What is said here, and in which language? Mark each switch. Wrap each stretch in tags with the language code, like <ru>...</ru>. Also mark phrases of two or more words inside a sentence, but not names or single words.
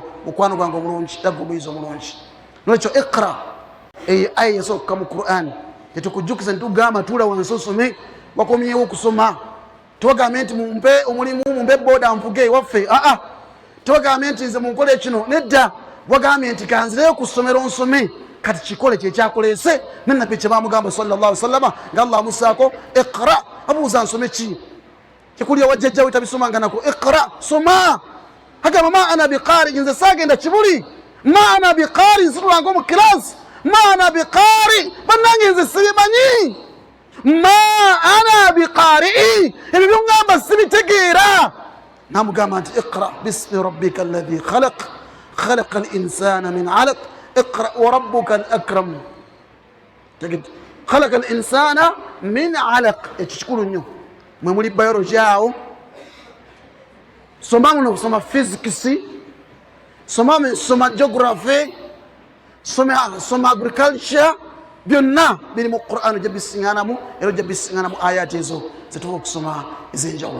<lg>Mukwano gwange omulungi, daggumiiza omulungi. Nolwekyo iqra aya esooka mu Qur'an tetukujjukiza ntugamba tuula wansi osome, wakomyewo okusoma. Tewagambe nti mumpe omulimu, mumpe booda nfuge ewaffe. Tewagambe nti nze munkole kino, nedda. Wagambye nti kanzireyo ku ssomero nsome, kati kikole kyekyakuleese. Nennabbi kye baamugamba</lg> <ar>صلى الله عليه وسلم</ar> <lg>nga Allah amussaako iqra, abuuza nsome ki? Kikulya wajjajjawe tabisomanga nako. Iqra, soma. Agamba</lg> <ar>ما أنا بقارئ,</ar> <lg>nze saagenda kibuli.</lg> <ar>ما أنا بقارئ,</ar> <lg>nsitulanga mu kilasi.</lg> <ar>ما أنا بقارئ,</ar> <lg>bannange nze sibimanyi.</lg> <ar>ما أنا بقارئ,</ar> <lg>ebyo byongamba sibitegeera. Namugamba nti</lg> <ar>اقرأ باسم ربك الذي خلق خلق الإنسان من علق اقرأ وربك الأكرم. خلق الإنسان من علق,</ar> <lg>ekyo kikulu nnyo. Mwe muli biology awo, soma muno, soma physics, soma geography, soma agriculture, byonna biri mu Qur'an. Ojja bisiŋŋaanamu, era ojja bisiŋŋaanamu ayati ezo zetuba okusoma ez'enjawulo.</lg>